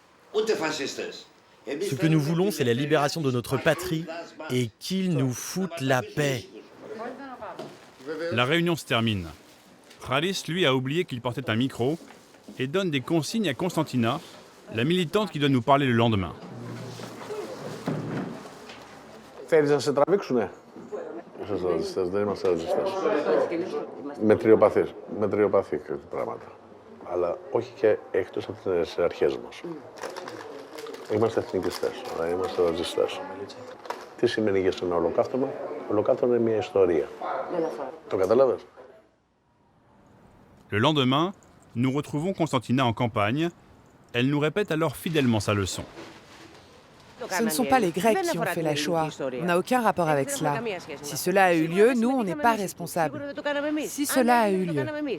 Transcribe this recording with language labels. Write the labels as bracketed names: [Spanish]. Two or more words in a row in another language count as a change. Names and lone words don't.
[French] Ce que nous voulons, c'est la libération de notre patrie et qu'ils nous foutent la paix. La réunion se termine. Haris, lui, a oublié qu'il portait un micro et donne des consignes à Constantina, la militante qui doit nous parler le lendemain. [Greek] Αλλά όχι και εκτός από τις αρχές μας. Είμαστε εθνικιστές, είμαστε ρατσιστές. Τι σημαίνει για ένα ολοκαύτωμα? Ολοκαύτωμα είναι μια ιστορία. Το καταλάβες? [French] Le lendemain, nous retrouvons Constantina en campagne. Elle nous répète alors fidèlement sa leçon. Ce ne sont pas les Grecs qui ont fait la Shoah. On n'a aucun rapport avec cela. Si cela a eu lieu, nous, on n'est pas responsables. Si cela a eu lieu.